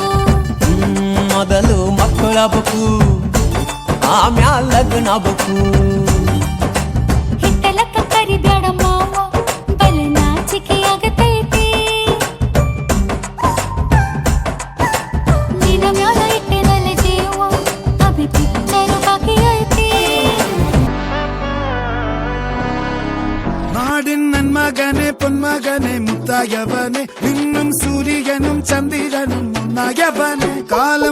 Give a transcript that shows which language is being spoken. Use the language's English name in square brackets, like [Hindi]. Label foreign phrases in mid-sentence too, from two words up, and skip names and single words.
[Kannada] ಮೊದಲು ಮಕ್ಕಳಬೇಕು ಆಮ್ಯಾಲ ಲಗ್ನಬೇಕು ಹಿಟ್ಟಲಕ್ಕ ಕರಿಬೇಡ ಮಾವ ಬಲೆ ನಾಚಿಕೆಯಾಗತೈತಿ ನಿನ್ನ ಮ್ಯಾಲ ಇಟ್ಟೆನಲ್ಲ ಜೀವ [Hindi] अभी पिक्चर बाकी [Kannada] ಐತಿ [Malayalam] നാടിൻ നന്മകനെ പൊന്മകനെ മുത്തായവനെ നിന്നും സൂര്യനും ചന്ദ്രനും ഒന്നായവനെ കാലം